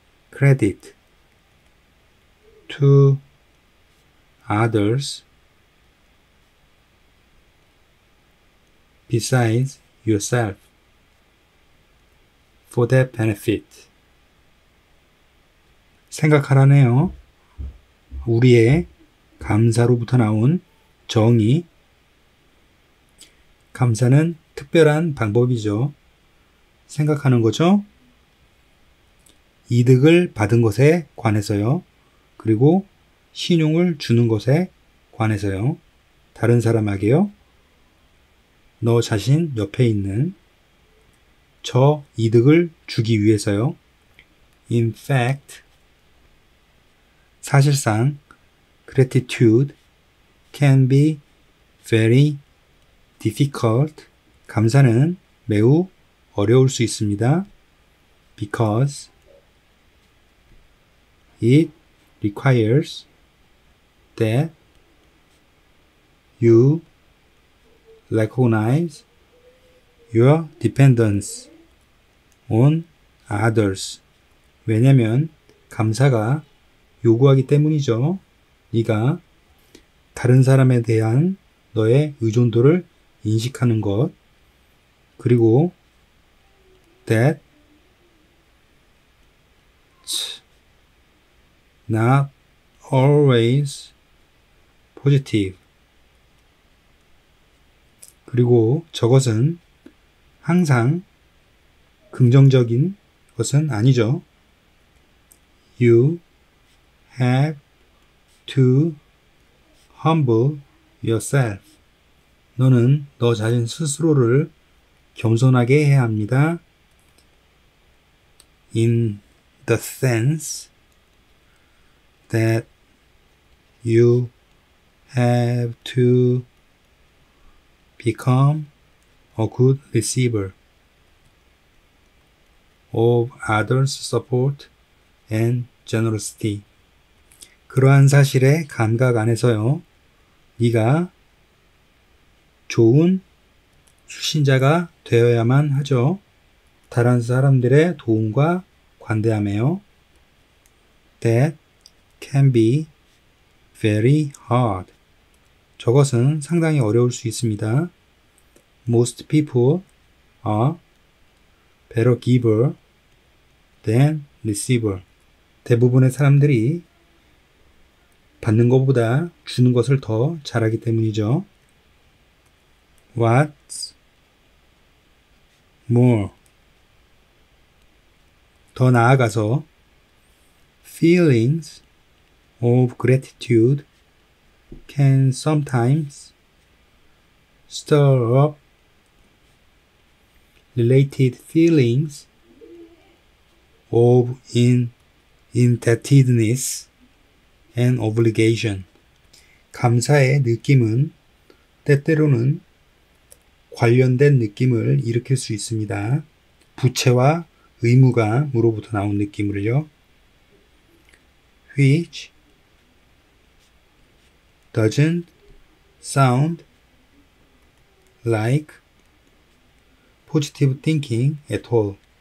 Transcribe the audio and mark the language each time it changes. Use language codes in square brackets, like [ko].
[en] credit to others besides yourself for that benefit. [ko] 생각하라네요. 우리의 감사로부터 나온 정의. 감사는 특별한 방법이죠. 생각하는 거죠. 이득을 받은 것에 관해서요. 그리고 신용을 주는 것에 관해서요. 다른 사람에게요. 너 자신 옆에 있는 저 이득을 주기 위해서요. [en] In fact, [ko] 사실상 [en] gratitude can be very difficult. [ko] 감사는 매우 어려울 수 있습니다. [en] Because it requires that you recognize your dependence on others. [ko] 왜냐면 감사가 요구하기 때문이죠. 네가 다른 사람에 대한 너의 의존도를 인식하는 것, 그리고 [en] that not always positive. [ko] 그리고 저것은 항상 긍정적인 것은 아니죠. [en] You have to humble yourself. [ko] 너는 너 자신 스스로를 겸손하게 해야 합니다. [en] In the sense that you have to become a good receiver of others' support and generosity. [ko] 그러한 사실의 감각 안에서요. 네가 좋은 수신자가 되어야만 하죠. 다른 사람들의 도움과 관대함에요. [en] That can be very hard. [ko] 저것은 상당히 어려울 수 있습니다. [en] Most people are better giver than receiver. [ko] 대부분의 사람들이 받는 것보다 주는 것을 더 잘하기 때문이죠. [en] What's more? [ko] 더 나아가서 [en] feelings of gratitude can sometimes stir up related feelings of indebtedness and obligation. [ko] 감사의 느낌은 때때로는 관련된 느낌을 일으킬 수 있습니다. 부채와 의무감으로부터 나온 느낌을요. [en] Which doesn't sound like positive thinking at all.